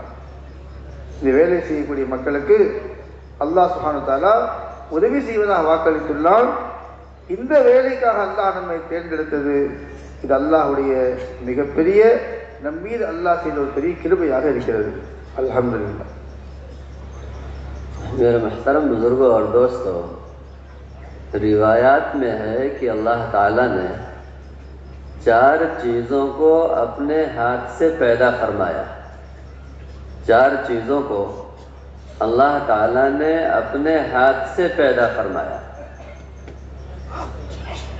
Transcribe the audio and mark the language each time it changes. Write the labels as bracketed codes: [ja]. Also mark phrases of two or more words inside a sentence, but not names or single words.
[ta] இந்த வேலை செய்யக்கூடிய மக்களுக்கு அல்லாஹ் [ar] سبحانه وتعالى [ta] உதவி செய்வதாக வாக்களித்துள்ளார். இந்த வேலைக்காக அல்லாஹ் நம்மை தேர்ந்தெடுத்தது, இது அல்லாஹ்வுடைய மிகப்பெரிய நம் மீது அல்லாஹ் செய்த ஒரு பெரிய கிருபையாக இருக்கிறது. [ar] அல்ஹம்துலில்லாஹ். [ur] میرے محترم بزرگوں اور دوستوں، روایات میں ہے کہ اللہ تعالیٰ نے 4 چیزوں کو اپنے ہاتھ سے پیدا فرمایا۔ 4 چیزوں کو اللہ تعالیٰ نے اپنے ہاتھ سے پیدا فرمایا۔